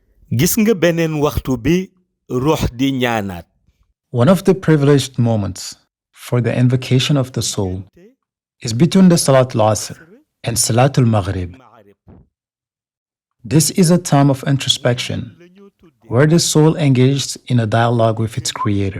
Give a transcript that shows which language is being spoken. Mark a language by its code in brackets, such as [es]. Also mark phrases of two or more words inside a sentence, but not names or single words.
[wo] gis nga beneen waxtu bi ruux di ñaanaat. [en] One of the privileged moments for the invocation of the soul is between the [ar] Salât al Asr [en] and [ar] Salât al Maghrib. [en] This is a time of introspection where the soul engages in a dialogue with its creator.